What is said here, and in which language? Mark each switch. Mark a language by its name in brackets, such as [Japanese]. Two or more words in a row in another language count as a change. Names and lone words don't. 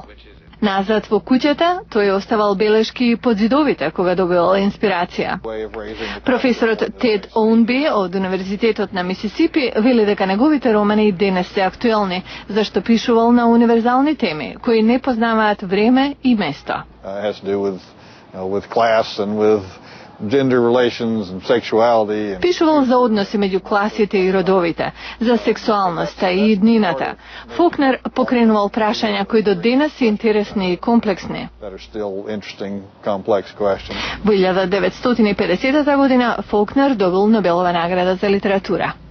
[Macedonian] Назад во куќата, тој оставал белешки под зидовите кога добивал инспирација. Професорот Тед Оунби од Универзитетот на Мисисипи вели дека неговите романи и денес се актуелни, зашто пишувал на универзални теми, кои не познаваат време и место. [English] Gender relations and sexuality. [Macedonian] Пишувал за односи меѓу класите и родовите, за сексуалноста и иднината. Фокнер покренувал прашања кои до денес се интересни и комплексни. Во 1950 година Фокнер добил Нобелова награда за литература.